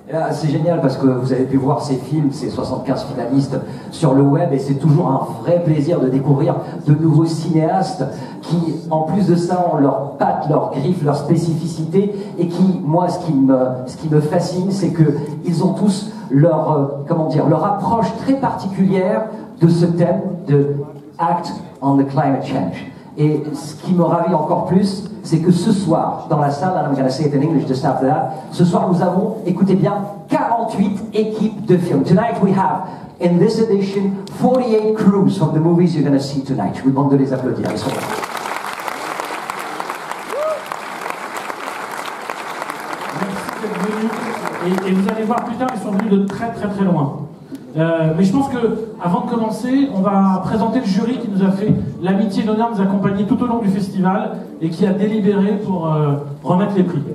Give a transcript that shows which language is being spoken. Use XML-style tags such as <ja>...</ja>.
<fr>C'est génial parce que vous avez pu voir ces films, ces 75 finalistes sur le web, et c'est toujours un vrai plaisir de découvrir de nouveaux cinéastes qui, en plus de ça, ont leurs pattes, leurs griffes, leurs spécificités, et qui, moi, ce qui me fascine, c'est qu'ils ont tous leur approche très particulière de ce thème de Act on the Climate Change. Et ce qui me ravit encore plus, c'est que ce soir, dans la salle,</fr> <en>and I'm going to say it in English just after that,</en> <fr>ce soir nous avons, écoutez bien, 48 équipes de films.</fr> <en>Tonight we have, in this edition, 48 crews from the movies you're going to see tonight.</en> <fr>Je vous demande de les applaudir. Ils sont là. Merci d'être venus. Et vous allez voir plus tard, ils sont venus de très très très loin. Mais je pense que, avant de commencer, on va présenter le jury qui nous a fait l'amitié et l'honneur de nous accompagner tout au long du festival et qui a délibéré pour remettre les prix.</fr>